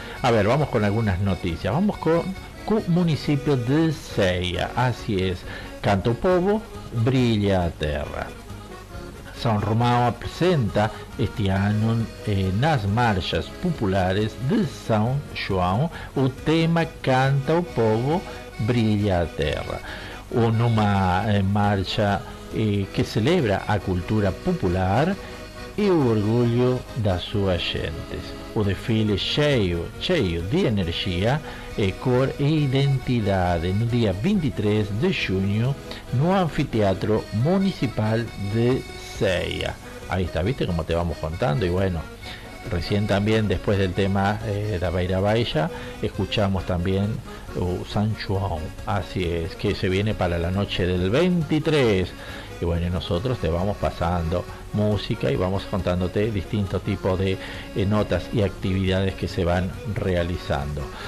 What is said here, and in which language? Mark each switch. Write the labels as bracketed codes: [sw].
[es] A ver, vamos con algunas noticias. Vamos con municipio de Ceia, así es. [pt] Canto Povo, Brilha a Terra. São Romão apresenta este ano nas marchas populares de São João o tema Canta o Povo, Brilha a Terra. Numa marcha que celebra a cultura popular e o orgulho das suas gentes. O desfile cheio de energia, cor e identidade, no dia 23 de junho, no Anfiteatro Municipal de Ceia. [es] Ahí está, viste como te vamos contando. Y bueno, recién también, después del tema da Beira Baixa, escuchamos también San João. Así es, que se viene para la noche del 23. Y bueno, nosotros te vamos pasando música y vamos contándote distintos tipos de notas y actividades que se van realizando.